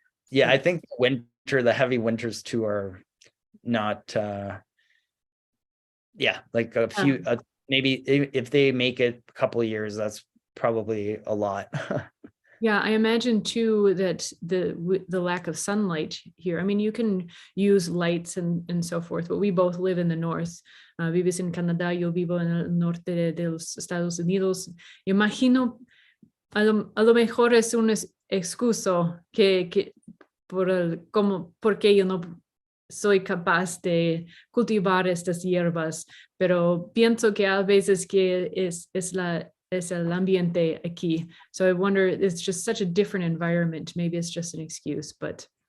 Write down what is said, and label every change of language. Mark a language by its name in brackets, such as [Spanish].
[English] Yeah, I think the heavy winters too are not, yeah, like a few, maybe if they make it a couple of years, that's probably a lot. Yeah, I imagine too that the lack of sunlight here. I mean, you can use lights and so forth, but we both live in the north. [Spanish] Vives en Canadá, yo vivo en el norte de los Estados Unidos. Imagino, a lo mejor es un excuso que porque yo no soy capaz de cultivar estas hierbas, pero pienso que a veces que es el ambiente aquí. [English] So I wonder, it's just such a different environment. Maybe it's just an excuse, but.